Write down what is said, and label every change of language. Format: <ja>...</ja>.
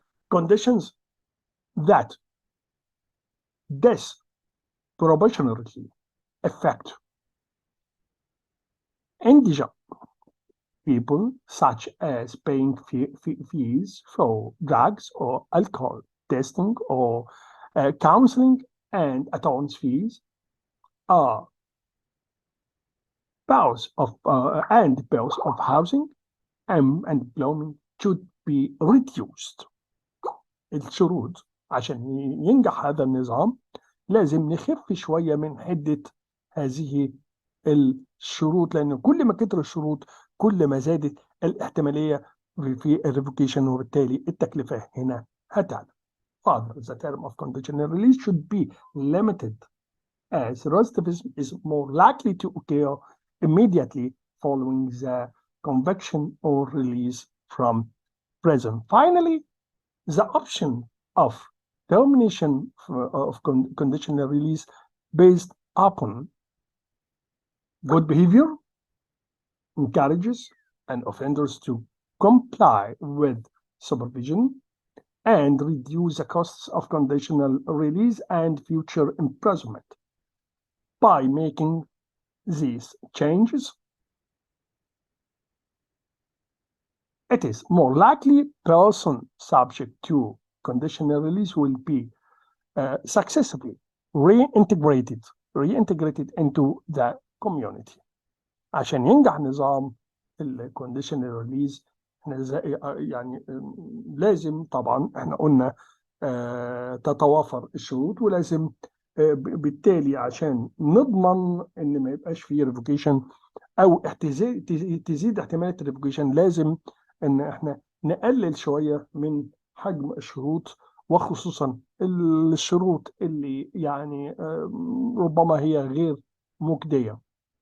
<en>Conditions that disproportionately affect indigent people, such as paying fees for drugs or alcohol testing or counseling and attendance fees, are bills of housing and employment should be reduced.</en> <ar>الشروط عشان ينجح هذا النظام لازم نخف شوية من حدة هذه الشروط، لأن كل ما كتر الشروط كل ما زادت الاحتمالية في الريفوكيشن، وبالتالي التكلفة هنا هتعلى.</ar> <en>Further, the term of conditional release should be limited, as recidivism is more likely to occur immediately following the conviction or release from prison. Finally, the option of termination of conditional release based upon good behavior encourages and offenders to comply with supervision and reduce the costs of conditional release and future imprisonment. By making these changes, it is more likely person subject to conditional release will be successfully reintegrated into the community.</en> <ar>عشان ينجح نظام الكونديشنال ريليز يعني لازم طبعا احنا قلنا تتوافر الشروط، ولازم بالتالي عشان نضمن ان ما يبقاش فيه ريفوكيشن او تزيد احتماليه الريفوكيشن، لازم ان احنا نقلل شويه من حجم الشروط، وخصوصا الشروط اللي يعني ربما هي غير مجديه.</ar>